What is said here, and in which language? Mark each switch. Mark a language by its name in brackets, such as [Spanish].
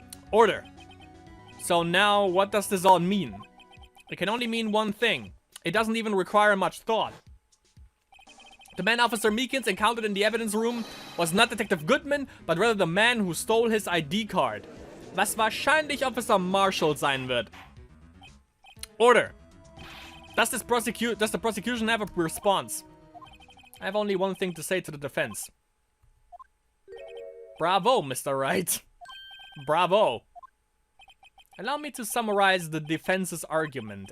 [English] Order. So now, what does this all mean? It can only mean one thing. It doesn't even require much thought. The man Officer Meekins encountered in the evidence room was not Detective Goodman, but rather the man who stole his ID card. [German] Was wahrscheinlich Officer Marshall sein wird. [English] Order. Does the prosecution have a response? I have only one thing to say to the defense. Bravo, Mr. Wright. Bravo. Allow me to summarize the defense's argument.